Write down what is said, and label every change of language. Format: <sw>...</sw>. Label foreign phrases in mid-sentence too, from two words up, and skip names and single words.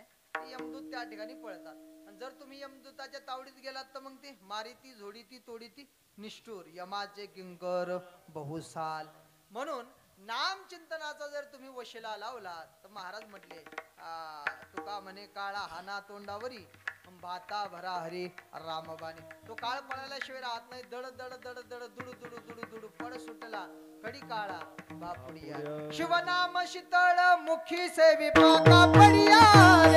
<mr>यमदूत त्या ठिकाणी पळतात. आणि जर तुम्ही यमदूताच्या तावडीत गेलात तर मग ती मारिती झोडीती तोडीती निष्ठूर यमाचे किंकर बहुसाल. म्हणून नाम चिंतनाचा जर तुम्ही वशिला लावला तर महाराज म्हटले तुका म्हणे काळा हाना तोंडावरी भाता भरा हरी रामबाने. तो काळ पळाल्याशिवाय राहत नाही. दड दड दड दड दुडू दुडू दुडू दुडू पड सुटला कडी काळा बापुडिया. शिवनाम शीतळ मुखी सेवी पाका पडिया रे.</mr>